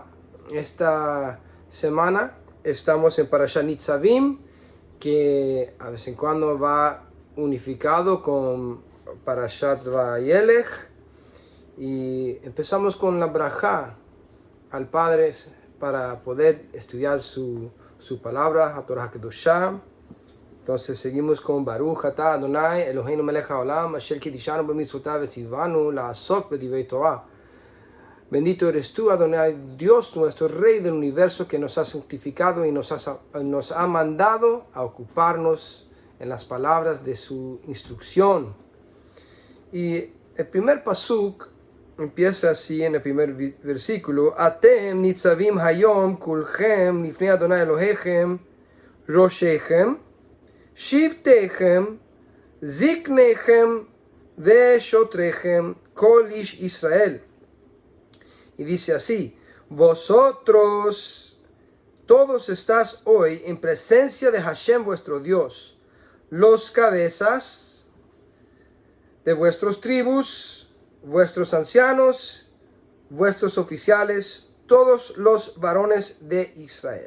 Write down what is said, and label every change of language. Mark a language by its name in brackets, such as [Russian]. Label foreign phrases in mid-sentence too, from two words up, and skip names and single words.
[Spanish] Esta semana estamos en Parashat Nitzavim, que a vez en cuando va unificado con Parashat Vayelech, y empezamos con la brajá al Padre para poder estudiar su palabra, la [Hebrew] תורה קדושה. [Spanish] Entonces seguimos con [Hebrew] ברוך אתה אדוני אלוהינו מלך העולם אשר קדשנו במצוותיו וציוונו לעסוק בדברי תורה. [Spanish] Bendito eres tú, Adonai, Dios nuestro Rey del universo, que nos ha santificado y nos ha mandado a ocuparnos en las palabras de su instrucción. Y el primer pasuk empieza así en el primer versículo: [Hebrew] אתם נצבים היום כלכם לפני אדוני אלוהיכם ראשיכם שבטיכם זקניכם ושטריכם כל איש ישראל. [Spanish] Y dice así: vosotros todos estás hoy en presencia de Hashem vuestro Dios, los cabezas de vuestras tribus, vuestros ancianos, vuestros oficiales, todos los varones de Israel.